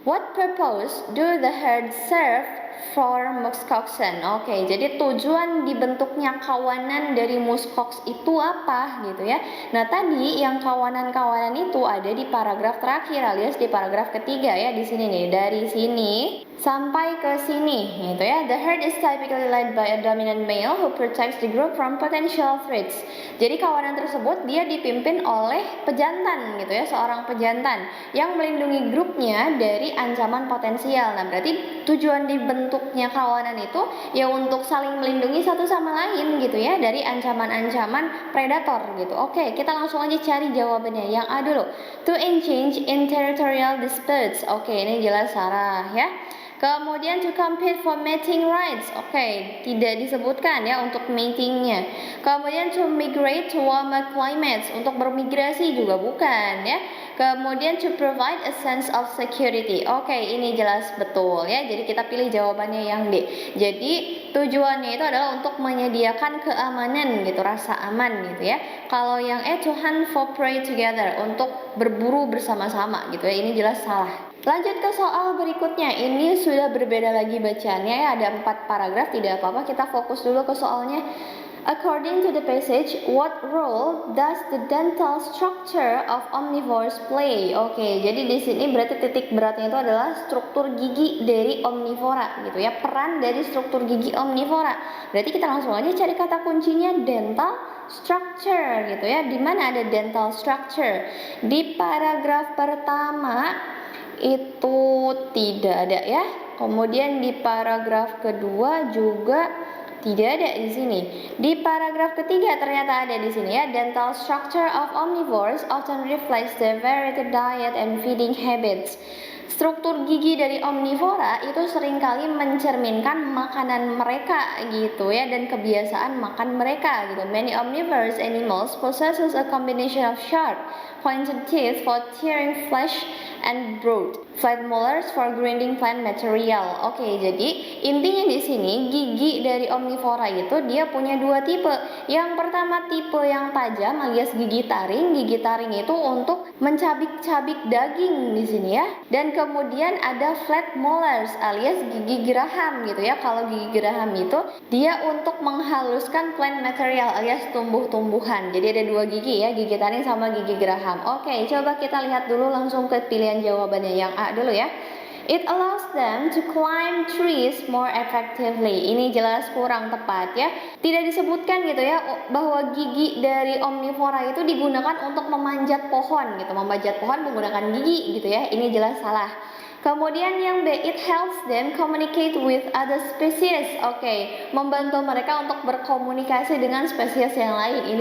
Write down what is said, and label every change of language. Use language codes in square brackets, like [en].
[en] What purpose do the herd serve for muskoxen? [id] Oke, jadi tujuan dibentuknya kawanan dari muskox itu apa gitu ya. Nah, tadi yang kawanan-kawanan itu ada di paragraf terakhir alias di paragraf ketiga ya di sini nih. Dari sini sampai ke sini gitu ya. [en] The herd is typically led by a dominant male who protects the group from potential threats. [id] Jadi kawanan tersebut dia dipimpin oleh pejantan gitu ya, seorang pejantan yang melindungi grupnya dari ancaman potensial. Nah, berarti tujuan dibentuknya kawanan itu ya untuk saling melindungi satu sama lain gitu ya dari ancaman-ancaman predator gitu. Oke, kita langsung aja cari jawabannya. Yang A dulu. [en] To engage in territorial disputes. [id] Oke, ini jelas Sarah ya. Kemudian [en] to compete for mating rights. [id] Oke, tidak disebutkan ya untuk matingnya. Kemudian [en] to migrate to warmer climates. [id] Untuk bermigrasi juga bukan ya. Kemudian [en] to provide a sense of security. [id] Oke, ini jelas betul ya. Jadi kita pilih jawabannya yang D. Jadi tujuannya itu adalah untuk menyediakan keamanan gitu, rasa aman gitu ya. Kalau yang E [en] to hunt for prey together, [id] untuk berburu bersama-sama gitu ya. Ini jelas salah. Lanjut ke soal berikutnya. Ini sudah berbeda lagi bacaannya ya. Ada 4 paragraf, tidak apa-apa. Kita fokus dulu ke soalnya. [en] According to the passage, what role does the dental structure of omnivores play? [id] Oke, jadi di sini berarti titik beratnya itu adalah struktur gigi dari omnivora gitu ya. Peran dari struktur gigi omnivora. Berarti kita langsung aja cari kata kuncinya dental structure gitu ya. Di mana ada dental structure? Di paragraf pertama itu tidak ada ya. Kemudian di paragraf kedua juga tidak ada di sini. Di paragraf ketiga ternyata ada di sini ya. [en] Dental structure of omnivores often reflects their varied diet and feeding habits. [id] Struktur gigi dari omnivora itu seringkali mencerminkan makanan mereka gitu ya, dan kebiasaan makan mereka gitu. [en] Many omnivorous animals possesses a combination of sharp, pointed teeth for tearing flesh and broad flat molars for grinding plant material. [id] Oke, jadi intinya di sini gigi dari omnivora itu dia punya dua tipe. Yang pertama tipe yang tajam alias gigi taring. Gigi taring itu untuk mencabik-cabik daging di sini ya. Dan kemudian ada flat molars alias gigi geraham gitu ya. Kalau gigi geraham itu dia untuk menghaluskan plant material alias tumbuh-tumbuhan. Jadi ada dua gigi ya, gigi taring sama gigi geraham. Oke, coba kita lihat dulu langsung ke pilihan jawabannya yang A dulu ya. [en] It allows them to climb trees more effectively. [id] Ini jelas kurang tepat ya. Tidak disebutkan gitu ya bahwa gigi dari omnivora itu digunakan untuk memanjat pohon gitu. Memanjat pohon menggunakan gigi gitu ya. Ini jelas salah. Kemudian yang B, [en] it helps them communicate with other species. [id] Oke, membantu mereka untuk berkomunikasi dengan spesies yang lain.